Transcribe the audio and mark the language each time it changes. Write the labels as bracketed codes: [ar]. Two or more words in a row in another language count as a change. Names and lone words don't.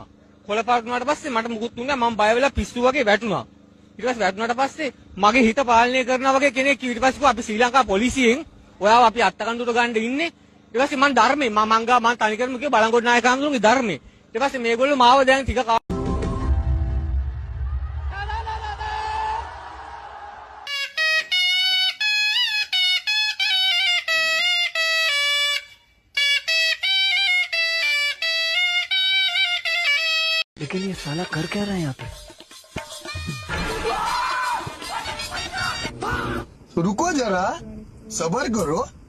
[si] කොළ පාට වුණාට පස්සේ මට මුකුත් දුන්නේ නැහැ. මම බය වෙලා පිස්සු වගේ වැටුණා. ඊට පස්සේ වැටුණාට පස්සේ මගේ හිත පාලනය කරනවා වගේ කෙනෙක් ඊට පස්සේ කිව්වා අපි ශ්‍රී ලංකා පොලිසියෙන් ඔයාව අපි අත්අඩංගුවට ගන්න ඉන්නේ. ඊට පස්සේ මම ධර්මේ මම තනිකරම කිව්වා බලංගොඩ නායක හඳුන්ගේ ධර්මේ. ඊට පස්සේ මේගොල්ලෝ මාව දැන් ටික [hi] लेकिन ये साला कर क्या रहा है यहाँ पे? रुको जरा सबर करो